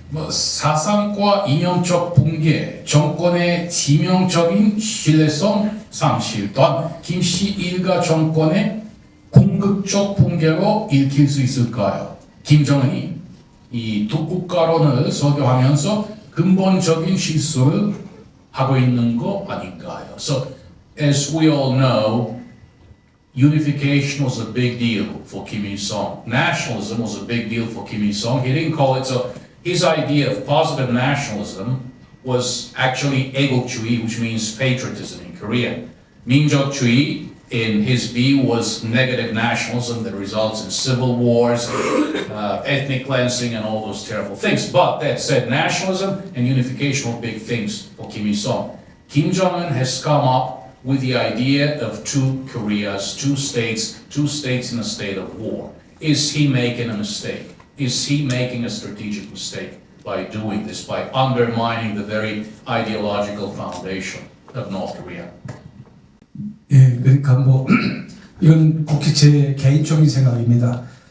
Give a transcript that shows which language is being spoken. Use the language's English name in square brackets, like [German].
[Korean] 사상과 이념적 붕괴, 정권의 치명적인 신뢰성 상실 또한 김씨 일가 정권의 궁극적 붕괴로 읽힐 수 있을까요? 김정은이 이 독국가론을 설교하면서 근본적인 실수를 하고 있는 거 아닌가요? [English] So, as we all know, unification was a big deal for Kim Il-sung. Nationalism was a big deal for Kim Il-sung. He didn't call it so. His idea of positive nationalism was actually 애국주의, which means patriotism in Korean. 민족주의, in his view, was negative nationalism that results in civil wars, ethnic cleansing, and all those terrible things. But that said, nationalism and unification were big things for Kim Il-sung. Kim Jong-un has come up with the idea of two Koreas, two states in a state of war. Is he making a mistake? Is he making a strategic mistake by doing this, by undermining the very ideological foundation of North Korea? [Korean] 예, 그러니까 뭐 이건 국히 제 개인적인 생각입니다.